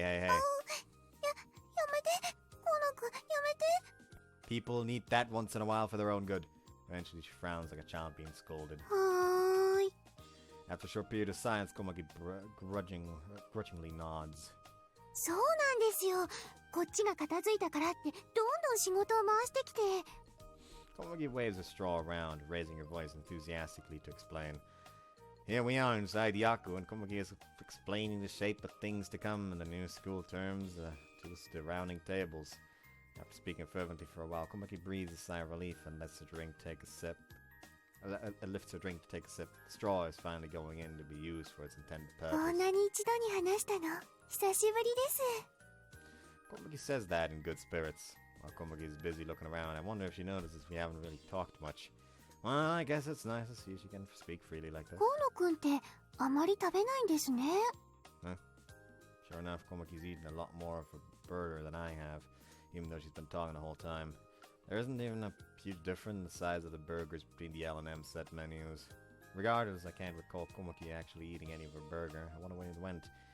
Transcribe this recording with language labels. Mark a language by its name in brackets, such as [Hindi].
[Japanese] やめて。河野くん、やめて。 [English] People need that once in a while for their own good. Eventually, she frowns like a child being scolded. [Japanese] はーい。 [English] After a short period of silence, Komaki grudgingly nods. [Japanese] そうなんですよ。こっちが片付いたからってどんどん仕事を回してきて。 [English] Komaki waves a straw around, raising her voice enthusiastically to explain. Here we are inside Yaku, and Komaki is explaining the shape of things to come in the new school terms to the surrounding tables. After speaking fervently for a while, Komaki breathes a sigh of relief and lifts her drink to take a sip. The straw is finally going in to be used for its intended [Japanese] こん [English] purpose. [Japanese] なに一度に話したの久しぶりです。 [English] Komaki says that in good spirits. While Komaki is busy looking around, I wonder if she notices we haven't really talked much. Well, I guess it's nice to see she can speak freely like this. [Japanese] 河野くんってあまり食べないんですね。 [English] Sure enough, Komaki's eaten a lot more of a burger than I have, even though she's been talking the whole time. There isn't even a huge difference in the size of the burgers between the L and M set menus. Regardless, I can't recall Komaki actually eating any of her burger. I wonder where it went.